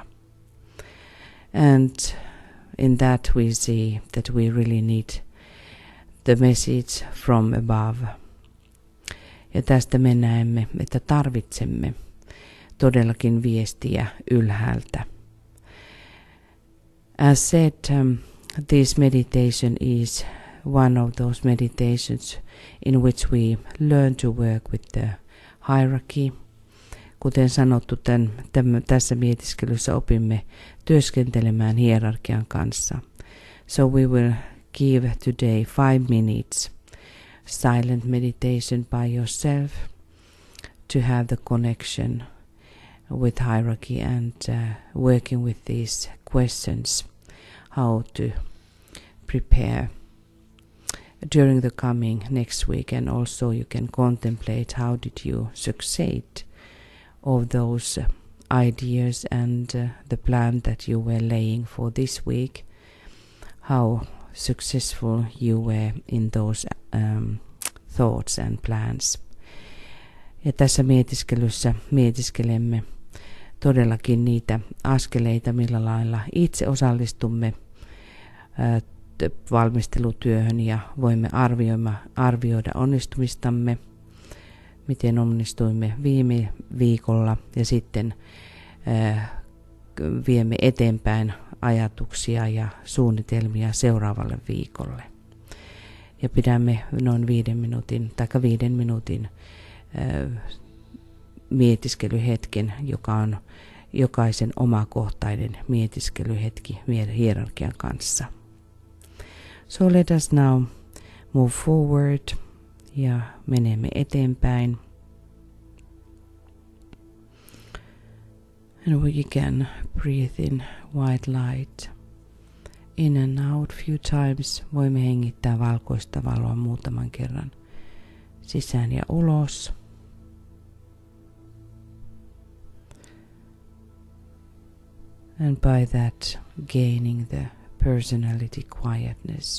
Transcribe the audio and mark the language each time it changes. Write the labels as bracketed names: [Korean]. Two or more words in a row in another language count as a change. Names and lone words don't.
[English] And in that we see that we really need the message from above. [Finnish] Ja tästä me näemme, että tarvitsemme todellakin viestiä ylhäältä. [English] As said, this meditation is one of those meditations in which we learn to work with the hierarchy. [Finnish] Kuten sanottu, tässä mietiskelyssä opimme työskentelemään hierarkian kanssa. [English] So we will give today 5 minutes silent meditation by yourself to have the connection with hierarchy and working with these questions, how to prepare during the coming next week. And also you can contemplate how did you succeed of those ideas and the plan that you were laying for this week, how successful you were in those thoughts and plans. [Finnish] Ja tässä mietiskelyssä mietiskelemme todellakin niitä askeleita, millä lailla itse osallistumme valmistelutyöhön ja voimme arvioida onnistumistamme, miten onnistuimme viime viikolla ja sitten viemme eteenpäin ajatuksia ja suunnitelmia seuraavalle viikolle. Ja pidämme noin 5 minuutin mietiskelyhetken, joka on jokaisen omakohtainen mietiskelyhetki hierarkian kanssa. [English] So let us now move forward [Finnish] ja menemme eteenpäin. [English] And we can breathe in white light in and out few times. [Finnish] Voimme hengittää valkoista valoa muutaman kerran sisään ja ulos. [English] And by that gaining the personality quietness.